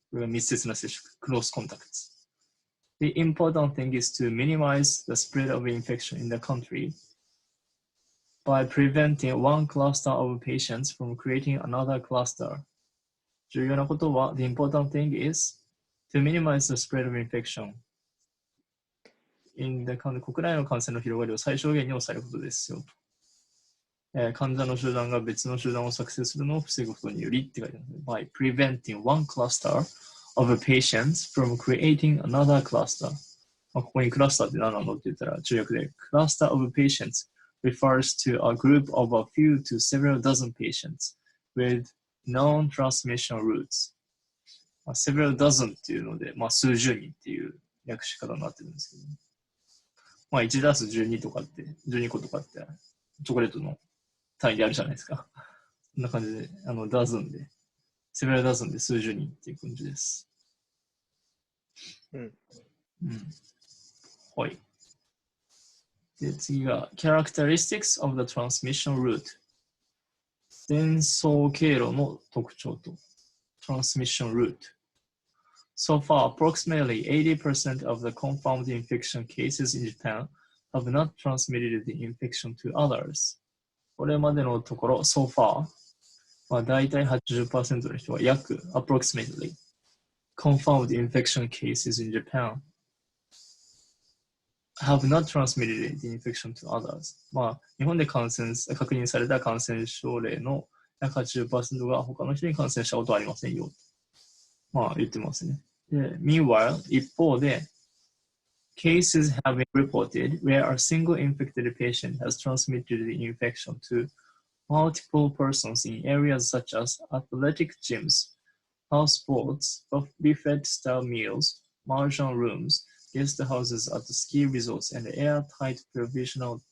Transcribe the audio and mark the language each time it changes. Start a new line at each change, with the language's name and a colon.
Japanese: これが密接な接触、
English: close contacts。 The important thing is to minimize the spread of infection in the country by preventing one cluster of patients from creating another cluster。
Japanese: 重要なことは、
English: the important thing is to minimize the spread of infection in the country。
Japanese: 国内の感染の広がりを最小限に抑えることですよ。患者の集団が別の集団を作成するのを防ぐことによりって書いてある。
English: by preventing one cluster of patients from creating another cluster。
Japanese: ここにクラスターって何なのって言ったら中訳で
English: cluster of patients refers to a group of a few to several dozen patients with known transmission routes。 several dozen
Japanese: っていうので、数十人っていう訳し方になってるんですけど、1ダース12とかって、12個とかってチョコレートの単位であるじゃないですか。こんな感じで、ダズンで、セベラダズンで数十人っていう感じです。はい。で、次が、
English: characteristics of the transmission route。
Japanese: 伝送経路の特徴と、
English: transmission route。 So far, approximately 80% of the confirmed infection cases in Japan have not transmitted the infection to others。
Japanese: これまでのところ、
English: so far、
Japanese: 大体 80% の人は約
English: approximately confirmed infection cases in Japan have not transmitted the infection to others。
Japanese: 日本で確認された感染症例の約 80% が他の人に感染したことはありませんよ。言ってますね。
English: で、meanwhile、
Japanese: 一方で、
English: cases have been reported where a single infected patient has transmitted the infection to multiple persons in areas such as athletic gyms, house sports, buffet-style meals, mahjong rooms, guest houses at ski resorts, and airtight provisional